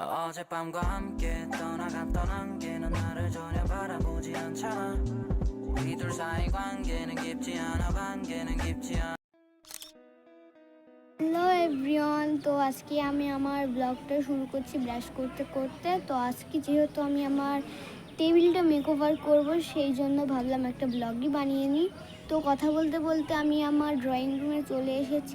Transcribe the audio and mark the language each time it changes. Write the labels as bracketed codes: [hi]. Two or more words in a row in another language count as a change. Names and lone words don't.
[ko] 어젯밤과 함께 떠난 게는 나를 전혀 바라보지 않잖아. 우리 둘 사이 관계는 깊지 않아. [en] Hello everyone, [bn] তো আজকে আমি আমার ব্লগটা শুরু করছি ব্রাশ করতে করতে। তো আজকে যেহেতু আমি আমার টেবিলটা মেকওভার করব, সেই জন্য ভাবলাম একটা ব্লগই বানিয়ে নিই। তো কথা বলতে বলতে আমি আমার [en] drawing room-e [bn] চলে এসেছি।